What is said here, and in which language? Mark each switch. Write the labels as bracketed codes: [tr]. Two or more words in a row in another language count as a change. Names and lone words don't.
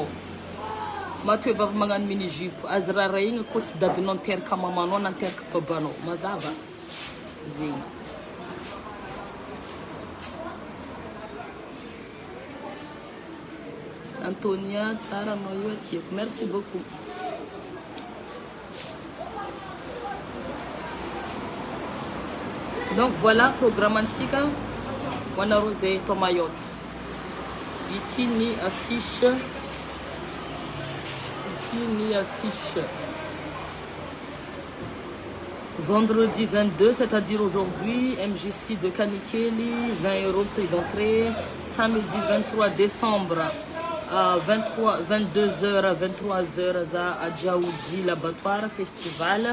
[buc] Matoe vavy magnano mini-jupe aza rarahigna koa tsy dadinao niteraka mamanao na niteraka babanao. Mazava. Zegny. Antonia, tsara anao io tiako. [fr] Merci beaucoup. Donc voilà programme [buc] antsika ho anareo zay eto Mayotte. Ity ny affiche. [fr] Vendredi 22, c'est-à-dire aujourd'hui, MJC de Kanikeli, 20 € prix d'entrée. Samedi 23 décembre, 22h à 23h à Djaoudji, l'abattoir festival.